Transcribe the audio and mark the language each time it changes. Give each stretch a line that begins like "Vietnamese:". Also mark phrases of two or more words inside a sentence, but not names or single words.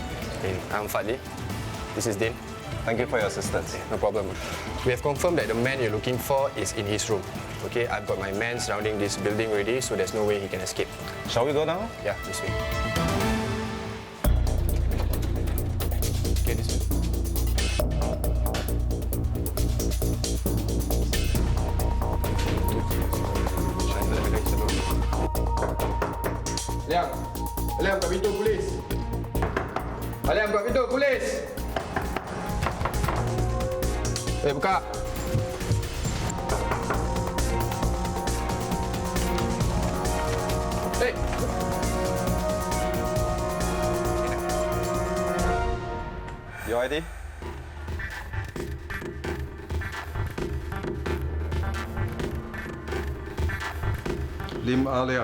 English: I'm Fadli. This is Din. Thank you for your assistance. No problem. We have confirmed that the man you're looking for is in his room. Okay, I've got my men surrounding this building already, so there's no way he can escape. Shall we go now? Yeah, this way. Okay, this way. Liam!
Malay: Liam, buka pintu, polis! Liam, buka pintu, polis! Buka!
English: Your ID? Lim Ah Liang.